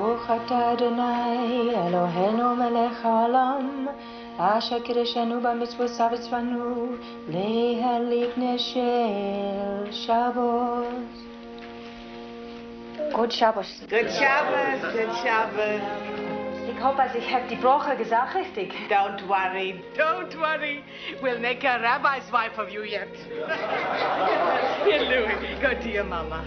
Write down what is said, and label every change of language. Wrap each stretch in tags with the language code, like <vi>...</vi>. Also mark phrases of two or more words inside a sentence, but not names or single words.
<he>אתה אדוני אלוהינו מלך העולם אשר קידשנו במצוותיו וציוונו להדליק נר של שבת.</he> <en>Good Shabbos. Good Shabbos, good Shabbos.</en> <de>Ich hoffe, ich habe die Brache gesagt richtig.</de> <en>Don't worry, don't worry. We'll make a rabbi's wife of you yet. Here, Louis, go to your mama.</en>